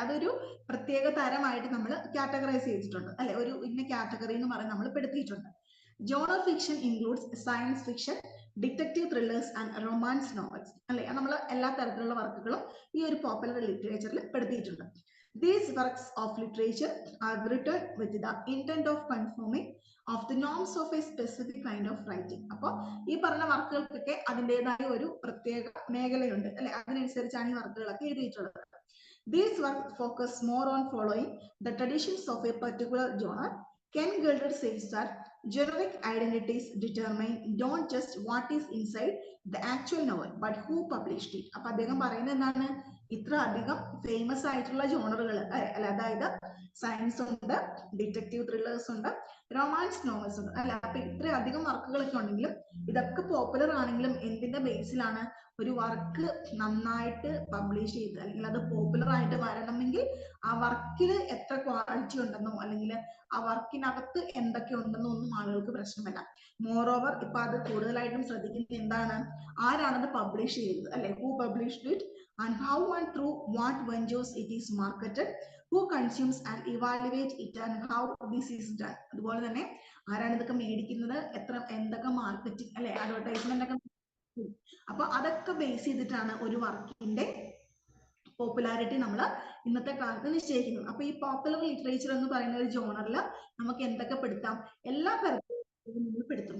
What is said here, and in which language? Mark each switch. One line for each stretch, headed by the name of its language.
Malayalam: അതൊരു പ്രത്യേക തരമായിട്ട് നമ്മൾ കാറ്റഗറൈസ് ചെയ്തിട്ടുണ്ട് അല്ലെ, ഒരു ഇന്ന കാറ്റഗറി എന്ന് പറഞ്ഞ് നമ്മൾ പെടുത്തിയിട്ടുണ്ട്.
English: Genre fiction includes science fiction, detective thrillers and romance novels അല്ലെ.
Malayalam: നമ്മൾ എല്ലാ തരത്തിലുള്ള വർക്കുകളും ഈ ഒരു popular ലിറ്ററേച്ചറിൽ പെടുത്തിയിട്ടുണ്ട്.
English: These works of literature are written with the intent of conforming of the norms of a specific kind of writing.
Malayalam: അപ്പോൾ ഈ പറഞ്ഞ വർക്കുകൾക്കൊക്കെ അതിൻ്റെതായ ഒരു പ്രത്യേക മേഖലയുണ്ട് അല്ലെ, അതിനനുസരിച്ചാണ് ഈ വർക്കുകളൊക്കെ എഴുതിയിട്ടുള്ളത്.
English: These works focus more on following the traditions of a particular genre. Ken Gilder says that generic identities determine not just what is inside the actual novel but who published it.
Malayalam: അപ്പൊ അദ്ദേഹം പറയുന്നത് എന്താണ്, ഇത്ര അധികം famous ആയിട്ടുള്ള ജോണറുകൾ അല്ല, അതായത് science ഉണ്ട്, ഡിറ്റക്റ്റീവ് ത്രില്ലേഴ്സ് ഉണ്ട്, റൊമാൻസ് നോവൽസ് ഉണ്ട് അല്ല, അപ്പൊ ഇത്ര അധികം വർക്കുകളൊക്കെ ഉണ്ടെങ്കിലും ഇതൊക്കെ പോപ്പുലർ ആണെങ്കിലും എന്തിന്റെ ബേസിലാണ്, ഒരു വർക്ക് നന്നായിട്ട് പബ്ലിഷ് ചെയ്ത് അല്ലെങ്കിൽ അത് പോപ്പുലർ ആയിട്ട് വരണമെങ്കിൽ ആ വർക്കിൽ എത്ര ക്വാളിറ്റി ഉണ്ടെന്നോ അല്ലെങ്കിൽ ആ വർക്കിനകത്ത് എന്തൊക്കെ ഉണ്ടെന്നോ ഒന്നും ആളുകൾക്ക് പ്രശ്നമല്ല.
English: moreover
Malayalam: ഇപ്പൊ അത് കൂടുതലായിട്ടും ശ്രദ്ധിക്കുന്നത് എന്താണ്, ആരാണത് പബ്ലിഷ് ചെയ്തത് അല്ലെ,
English: Who published it and how and through what ventures it is marketed, who consumes and evaluate it and how this is done.
Malayalam: അതുപോലെ തന്നെ ആരാണ് ഇതൊക്കെ മേടിക്കുന്നത്, എത്ര എന്തൊക്കെ മാർക്കറ്റിംഗ് അല്ലെ, അഡ്വർടൈസ്മെന്റ് ഒക്കെ, അപ്പൊ അതൊക്കെ ബേസ് ചെയ്തിട്ടാണ് ഒരു വർക്കിന്റെ പോപ്പുലാരിറ്റി നമ്മൾ ഇന്നത്തെ കാലത്ത് നിശ്ചയിക്കുന്നത്. അപ്പൊ ഈ പോപ്പുലർ ലിറ്ററേച്ചർ എന്ന് പറയുന്ന ഒരു ജോണറിൽ നമുക്ക് എന്തൊക്കെ പെടുത്താം, എല്ലാ തരത്തിലും പെടുത്തും.